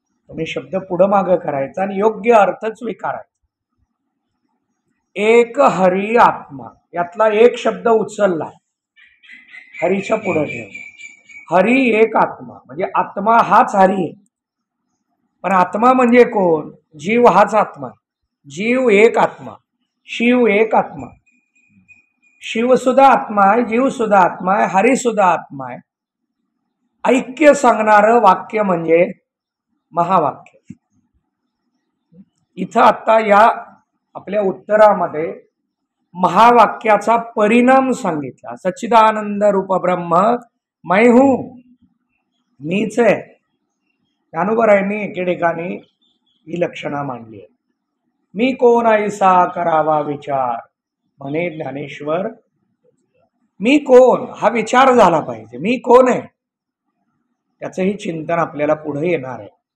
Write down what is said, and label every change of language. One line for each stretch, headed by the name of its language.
Marathi: तुम्ही शब्द पुढं मागं करायचा आणि योग्य अर्थ स्वीकारायचा। एक हरी आत्मा यातला एक शब्द उचलला, हरीच्या पुढे ठेवला। हरी एक आत्मा म्हणजे आत्मा हाच हरी आहे, पण आत्मा म्हणजे कोण? जीव हाच आत्मा। जीव एक आत्मा, शिव एक आत्मा। शिव सुद्धा आत्मा आहे, जीव सुद्धा आत्मा आहे, हरी सुद्धा आत्मा आहे। ऐक्य सांगणारं वाक्य म्हणजे महावाक्य। इथं आता या आपल्या उत्तरामध्ये महावाक्याचा परिणाम सांगितला।
Hindi: सच्चिदानंद रूप ब्रह्म मैं हूं,
Marathi: मीच आहे। ज्ञानोबरायांनी एके ठिकाणी ही लक्षणं मांडली आहे। मी कोण ऐसा करावा विचार म्हणे ज्ञानेश्वर। मी कोण हा विचार झाला पाहिजे। मी कोण आहे त्याचंही चिंतन आपल्याला पुढे येणार आहे।